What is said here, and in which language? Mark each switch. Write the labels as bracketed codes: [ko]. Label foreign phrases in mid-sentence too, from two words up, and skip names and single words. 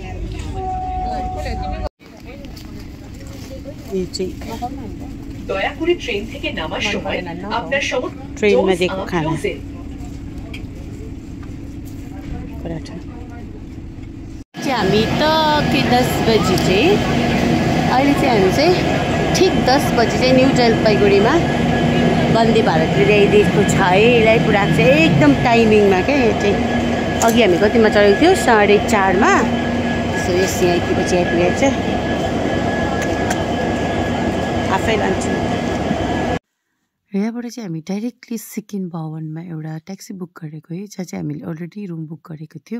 [ne] यो चाहिँ ट्रेनमा दिएको खाना पराठा। हामी त के 10 बजी चाहिँ अहिले चाहिँ हामी चाहिँ ठिक 10 बजी चाहिँ न्यू जलपाइगुडीमा वन्दे भारत ल्याइदिएको छ है। यसलाई पुऱ्याएको चाहिँ एकदम टाइमिङमा क्या। यो चाहिँ अघि हामी कतिमा चढेको थियो 4:30 मा। सो यस यहाँ यतिपछि आइपुगेको छ। आफै लान्छु। यहाँबाट चाहिँ हामी डाइरेक्टली सिक्किम भवनमा एउटा [en] taxi book [ne] गरेको है, जहाँ चाहिँ हामीले [en] already room book [ne] गरेको थियौँ।